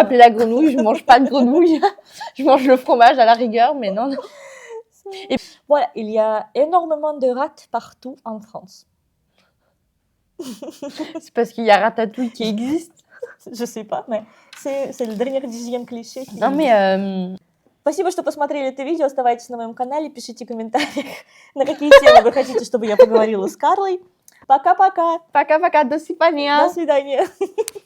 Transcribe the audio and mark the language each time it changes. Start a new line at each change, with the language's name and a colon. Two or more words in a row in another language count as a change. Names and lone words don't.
French: m'appeler la grenouille, je mange pas de grenouille. Je mange le fromage à la rigueur, mais non. Voilà, il y a énormément de rats partout en France. C'est parce qu'il y a Ratatouille qui existe. Je sais pas, mais c'est le dernier 10e клише. Non, mais
Russian: Спасибо, что посмотрели это видео. Оставайтесь на моем канале, пишите в комментариях, на какие темы вы хотите, чтобы я поговорила с Карлой. Пока-пока. Пока-пока, до свидания. До свидания.